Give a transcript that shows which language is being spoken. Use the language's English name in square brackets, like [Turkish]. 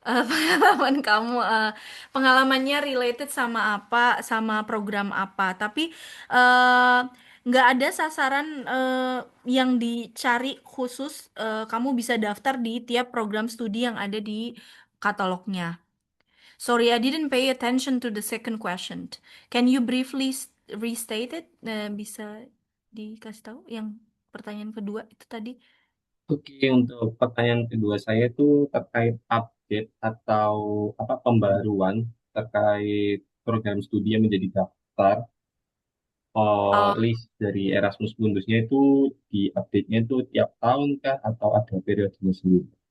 [Indonesian] Pengalaman kamu, pengalamannya related sama apa, sama program apa. Tapi eh, nggak ada sasaran yang dicari khusus. Kamu bisa daftar di tiap program studi yang ada di katalognya. [English] Sorry, I didn't pay attention to the second question. Can you briefly restate it? [Indonesian] Bisa dikasih tahu yang pertanyaan kedua itu tadi? Oke, untuk pertanyaan kedua saya itu terkait update atau pembaruan terkait program studi yang menjadi daftar list dari Erasmus Mundusnya itu di update-nya itu tiap tahun kah atau ada periodenya sendiri?